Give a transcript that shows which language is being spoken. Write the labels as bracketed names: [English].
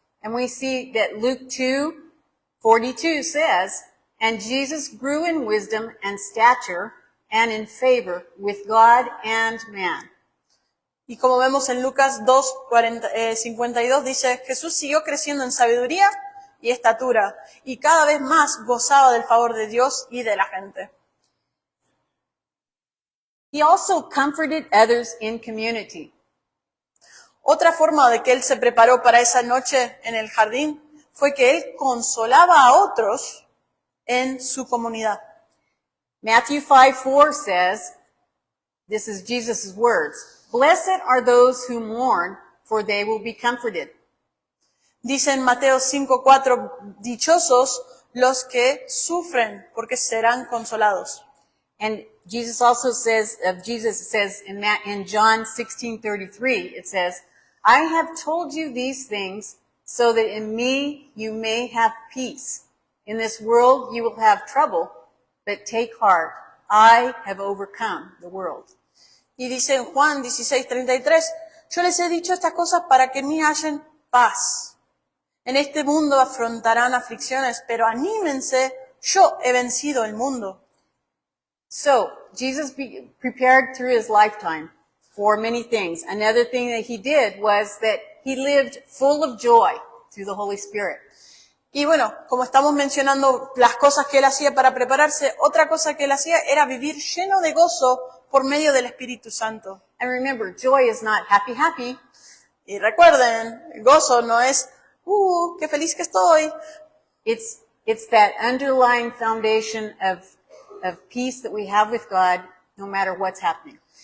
[English] And we see that Luke 2:42 says, "And Jesus grew in wisdom and stature and in favor with God and man." [Spanish] Y como vemos en Lucas 2:52 dice, Jesús siguió creciendo en sabiduría y estatura y cada vez más gozaba del favor de Dios y de la gente. [English] He also comforted others in community. [Spanish] Otra forma de que él se preparó para esa noche en el jardín fue que él consolaba a otros en su comunidad. [English] Matthew 5:4 says, this is Jesus' words, "Blessed are those who mourn, for they will be comforted." [Spanish] Dice en Mateo 5:4, dichosos los que sufren, porque serán consolados. [English] And Jesus also says, in John 16:33, it says, "I have told you these things so that in me you may have peace. In this world you will have trouble, but take heart, I have overcome the world." [Spanish] Y dice en Juan 16:33, yo les he dicho estas cosas para que en mí hallen paz. En este mundo afrontarán aflicciones, pero anímense, yo he vencido el mundo. [English] So, Jesus prepared through his lifetime for many things. Another thing that he did was that he lived full of joy through the Holy Spirit. [Spanish] Y bueno, como estamos mencionando las cosas que él hacía para prepararse, otra cosa que él hacía era vivir lleno de gozo por medio del Espíritu Santo. [English] And remember, joy is not happy, happy. [Spanish] Y recuerden, el gozo no es, qué feliz que estoy. [English] It's that underlying foundation of peace that we have with God, no matter what's happening.